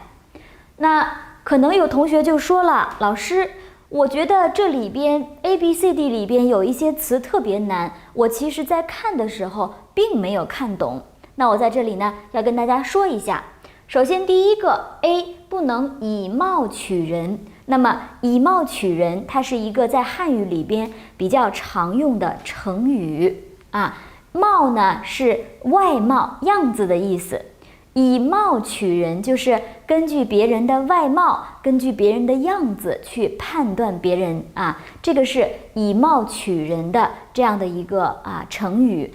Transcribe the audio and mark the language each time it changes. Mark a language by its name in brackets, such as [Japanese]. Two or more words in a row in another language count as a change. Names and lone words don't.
[Chinese] 那可能有同學就說了，老師，我覺得這裡邊 A、B、C、D 裡邊有一些詞特別難，我其實在看的時候並沒有看懂。那我在這裡呢，要跟大家說一下。首先第一個 A 不能以貌取人。那麼以貌取人，它是一個在漢語裡邊比較常用的成語貌呢是外貌樣子的意思，以貌取人就是根據別人的外貌，根據別人的樣子去判斷別人這個是以貌取人的這樣的一個成語。